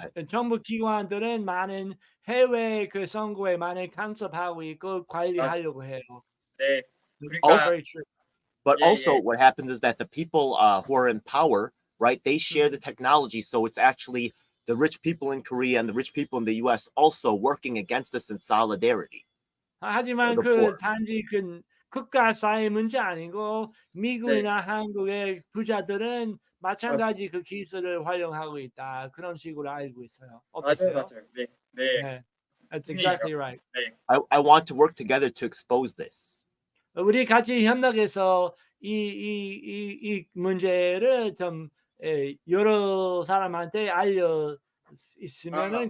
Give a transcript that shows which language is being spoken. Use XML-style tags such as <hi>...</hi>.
<ko>정부 기관들은 많은 해외 그 선거에 많이 간섭하고 있고 관리하려고 해요. 네.</ko> <en>But also what happens is that the people who are in power, right, they share the technology. So it's actually the rich people in Korea and the rich people in the US also working against us in solidarity.</en> <ko>하지만 그 단지 국가 사회 문제 아니고 미국이나 네. 한국의 부자들은 맞습니다. 마찬가지 그 기술을 활용하고 있다. 그런 식으로 알고 있어요. 맞아요, 어떠세요? 맞아요. 네, 네.</ko> <en>네. That's</en> <ko>분이에요.</ko> <en>exactly right.</en> <ko>네,</ko> <en>I want to work together to expose this.</en> <ko>우리 같이 협력해서 이 문제를 좀 여러 사람한테 알려 있으면은</ko>